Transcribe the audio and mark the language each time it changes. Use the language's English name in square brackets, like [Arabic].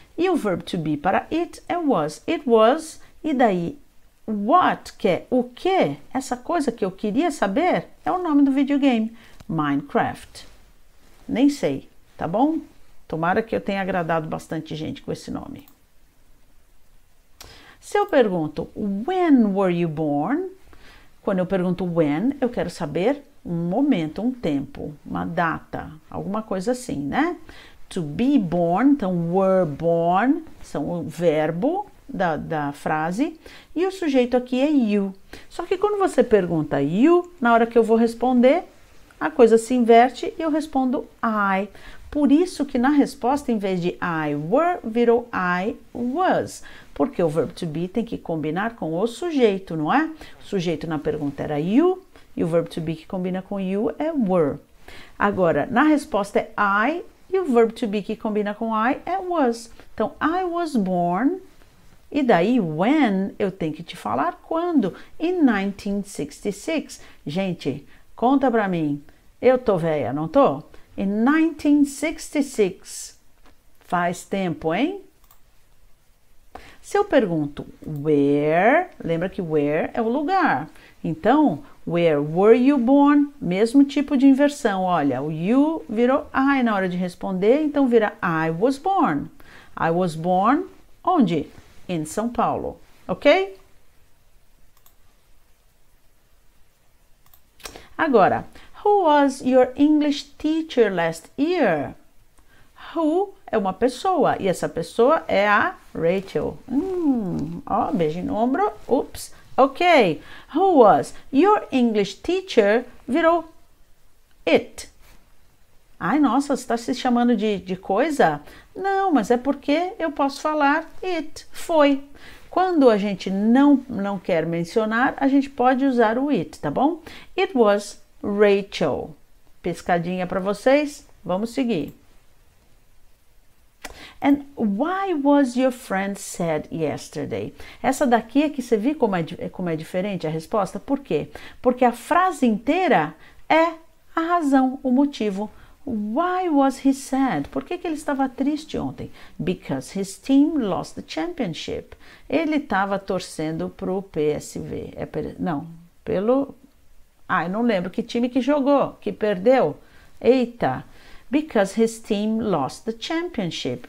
[Portuguese] E o verbo to be para it é was. [English] It was, [Portuguese] e daí what, que é o que, essa coisa que eu queria saber, é o nome do videogame, Minecraft. Nem sei, tá bom? Tomara que eu tenha agradado bastante gente com esse nome. Se eu pergunto, [English] when were you born? [Portuguese] Quando eu pergunto when, eu quero saber um momento, um tempo, uma data, alguma coisa assim, né? To be born, então were born, são o verbo da frase, e o sujeito aqui é you. Só que quando você pergunta you, na hora que eu vou responder, a coisa se inverte e eu respondo I. Por isso que na resposta, em vez de I were, virou I was. Porque o verbo to be tem que combinar com o sujeito, não é? O sujeito na pergunta era you, e o verbo to be que combina com you é were. Agora, na resposta é I, e o verbo to be que combina com I é was. Então, [English] I was born, [Portuguese] e daí when eu tenho que te falar quando. [English] In 1966. [Portuguese] Gente, conta pra mim. Eu tô velha, não tô? [English] In 1966. [Portuguese] Faz tempo, hein? Se eu pergunto where, lembra que where é o lugar. Então, [English] where were you born? [Portuguese] Mesmo tipo de inversão. Olha, o you virou I na hora de responder, então vira [English] I was born. I was born [Portuguese] onde? Em São Paulo, ok? Agora, [English] who was your English teacher last year? [Portuguese] Who é uma pessoa, e essa pessoa é a Rachel. Ó, beijo no ombro, ups, ok. [English] Who was your English teacher? [Portuguese] Virou it. Ai, nossa, você está se chamando de coisa? Não, mas é porque eu posso falar it, foi. Quando a gente não quer mencionar, a gente pode usar o it, tá bom? [English] It was Rachel. [Portuguese] Pescadinha para vocês, vamos seguir. [English] And why was your friend sad yesterday? [Portuguese] Essa daqui é que você viu como é diferente a resposta? Por quê? Porque a frase inteira é a razão, o motivo. [English] Why was he sad? [Portuguese] Por que ele estava triste ontem? [English] Because his team lost the championship. [Portuguese] Ele estava torcendo pro PSV. Eu não lembro que time que jogou, que perdeu. Eita! [English] Because his team lost the championship.